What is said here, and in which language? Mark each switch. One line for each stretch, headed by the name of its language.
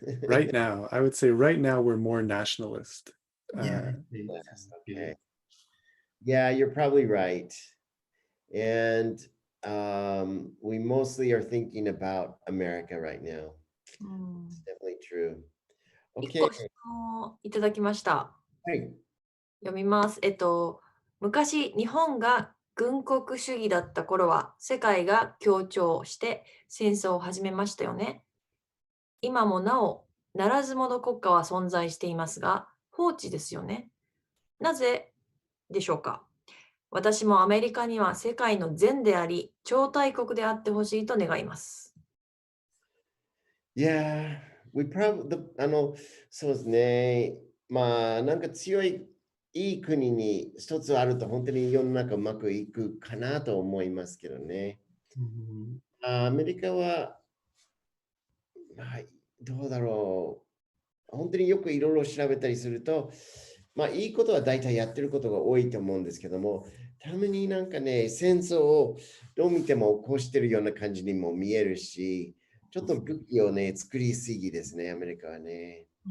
English: Right now. I would say right now we're more nationalist. Yes, okay. Yeah, you're probably right. And we mostly are thinking about America right now. It's definitely true.
Japanese: 1 個質問をいただきました。はい。読みます。昔、日本が軍国主義だった頃は、世界が協調して戦争を始めましたよね。今もなお、ならず者国家は存在していますが、放置ですよね。なぜでしょうか。私もアメリカには世界の善であり、超大国であってほしいと願います。
English: Yeah, we probably,
Japanese: そうですね。まあ、なんか強い、いい国に一つあると本当に世の中うまくいくかなと思いますけどね。アメリカは、まあ、どうだろう。本当によくいろいろ調べたりすると、まあ、いいことは大体やってることが多いと思うんですけども、たまになんかね、戦争をどう見ても起こしてるような感じにも見えるし、ちょっと武器をね、作りすぎですね、アメリカはね。